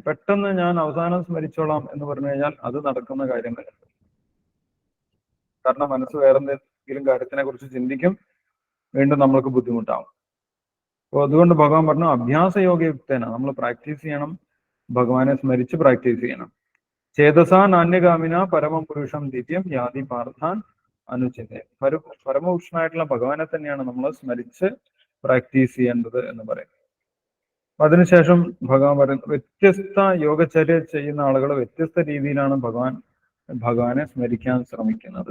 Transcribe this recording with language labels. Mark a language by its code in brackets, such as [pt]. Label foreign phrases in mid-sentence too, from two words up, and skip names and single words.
[ml] പെട്ടെന്ന് ഞാൻ അവസാനം സ്മരിച്ചോളാം എന്ന് പറഞ്ഞു കഴിഞ്ഞാൽ അത് നടക്കുന്ന കാര്യമല്ല. കാരണം മനസ്സ് വേറെ എന്തെങ്കിലും കാര്യത്തിനെ കുറിച്ച് ചിന്തിക്കും, വീണ്ടും നമ്മൾക്ക് ബുദ്ധിമുട്ടാവും. അപ്പോൾ അതുകൊണ്ട് ഭഗവാൻ പറഞ്ഞു അഭ്യാസയോഗയുക്തേന, നമ്മൾ പ്രാക്ടീസ് ചെയ്യണം, ഭഗവാനെ സ്മരിച്ച് പ്രാക്ടീസ് ചെയ്യണം. [sa] ചേതസാ നാന്യഗാമിന പരമം പുരുഷം ദിവ്യം യാതി പാർത്ഥാൻ അനുചിതേ. [ml] പരമപുരുഷനായിട്ടുള്ള ഭഗവാനെ തന്നെയാണ് നമ്മൾ സ്മരിച്ച് പ്രാക്ടീസ് ചെയ്യേണ്ടത് എന്ന് പറയും. അതിനുശേഷം ഭഗവാൻ പറയുന്നത് വ്യത്യസ്ത യോഗചര്യ ചെയ്യുന്ന ആളുകൾ വ്യത്യസ്ത രീതിയിലാണ് ഭഗവാനെ സ്മരിക്കാൻ ശ്രമിക്കുന്നത്.